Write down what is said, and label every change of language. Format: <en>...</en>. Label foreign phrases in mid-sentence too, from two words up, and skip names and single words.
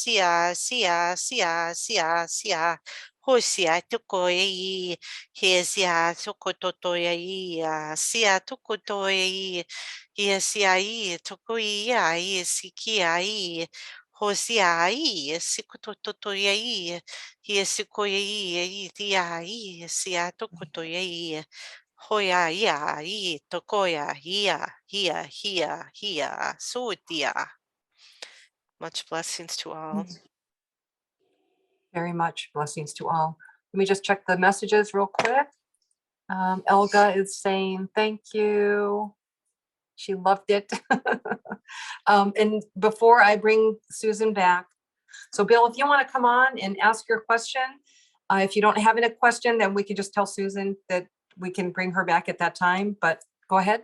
<en>sia hoi sia to ai he sia so ai sia to ai Iesi ai, tokoi ai, siki ai, hosi ai, sikutotoi ai, iesi ai, ti ai, sia tokotoi ai, hoia ai, tokoia, hia, sotia. Much blessings to all. Very much blessings to all. Let me just check the messages real quick. Elga is saying thank you. She loved it. And before I bring Susan back, so Bill, if you want to come on and ask your question, if you don't have any question, then we can just tell Susan that we can bring her back at that time, but go ahead.</en>